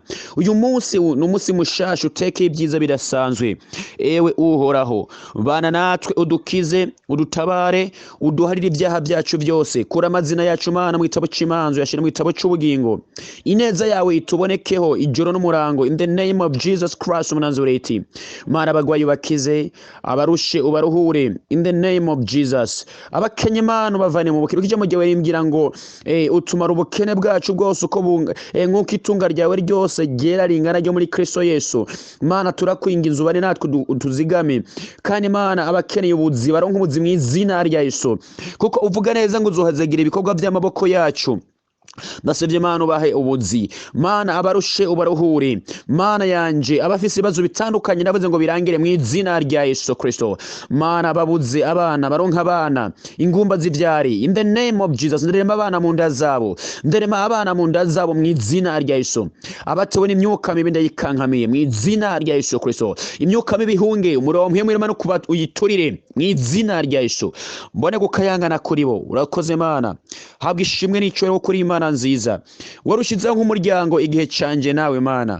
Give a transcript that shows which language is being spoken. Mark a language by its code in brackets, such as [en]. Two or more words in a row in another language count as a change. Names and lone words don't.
[rn] Uyu munsi ni umunsi mushasha utekeye ibyiza bidasanzwe. Ewe uhoraho, bana natwe, udukize, udutabare, uduharire ibyaha byacu byose, kura amazina yacu Mana mu gitabo cy'imanzu, yashira mu gitabo cy'ubugingo. Ineza yawe itubonekeho ijoro n'umurango, [en] in the name of Jesus Christ Nazareti. [rn] Mana, abagwayi bakize, abarushe ubaruhure, [en] in the name of Jesus. [rn] Abakenye Mana bavane mu bukene, kijya mu gihe rimbwira ngo utumara ubukene bwacu bwose uko nk'uko itunga ryawe ryose ryera ringana ryo muri Kristo Yesu. Mana, turakwinginze ubane natwe tuzigame, kandi Mana abakeneye ubuzi baronke ubuzi mu izina rya Yesu, kuko uvuga neza ngo uzohazagira ibikorwa by'amaboko yacu. Ndasabye Mana ubahe ubuzi, Mana abarushe ubaruhure, Mana yanje abafise ibibazo bitandukanye navuze ngo birangire mu izina rya Yesu Kristo. Mana babuze abana baronka abana, ingumba zivyari, [en] in the name of Jesus. [rn] Nderema abana mu nda zabo, nderema abana mu nda zabo mu izina rya Yesu. Abatewe n'imyuka mibi ndayikankamiye mu izina rya Yesu Kristo. Imyuka mibi hunge umurompye mwirema no kuba uyiturire mu izina rya Yesu. Mbone gukayangana kuri bo. Urakoze Mana, habwa ishimwe n'icyo kuri Imana nziza warushizeho nk'umuryango igihe canje nawe Mana.